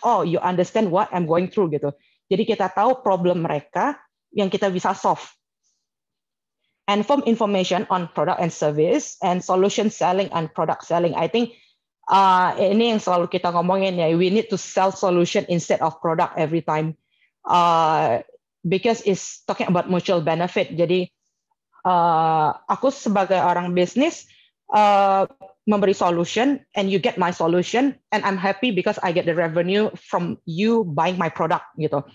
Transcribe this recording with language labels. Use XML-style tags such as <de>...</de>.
<en>Oh, you understand what I'm going through gitu.</en> <id>Jadi kita tahu problem mereka yang kita bisa solve.</id> <en>And from information on product and service and solution selling and product selling. I think</en> <id>ini yang selalu kita ngomongin ya.</id> <en>We need to sell solution instead of product every time. Because it's talking about mutual benefit.</en> <id>Jadi aku sebagai orang bisnis memberi</id> <en>solution and you get my solution and I'm happy because I get the revenue from you buying my product gitu.</en>